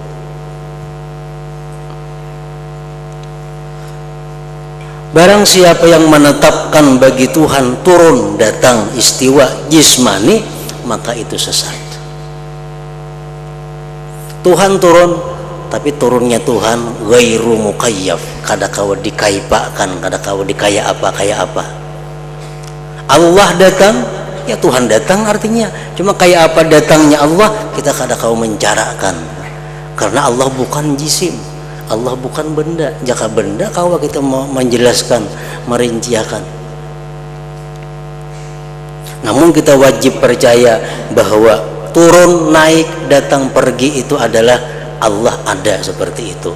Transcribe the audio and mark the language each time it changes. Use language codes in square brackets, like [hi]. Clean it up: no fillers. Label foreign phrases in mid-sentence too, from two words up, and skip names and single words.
[id] Barang siapa yang menetapkan bagi Tuhan turun, datang, istiwa, jismani, maka itu sesat. Tuhan turun, tapi turunnya Tuhan [ar] غير مكيف, [bjn] kada kawa dikaipakan, kada kawa dikaya apa kaya apa. [id] Allah datang, ya Tuhan datang artinya, cuma kayak apa datangnya Allah kita [bjn] kada kawa mencarakan, [id] karena Allah bukan jisim, Allah bukan benda. Jika benda kawa kita mau menjelaskan, merinciakan. Namun kita wajib percaya bahwa turun, naik, datang, pergi itu adalah Allah ada seperti itu.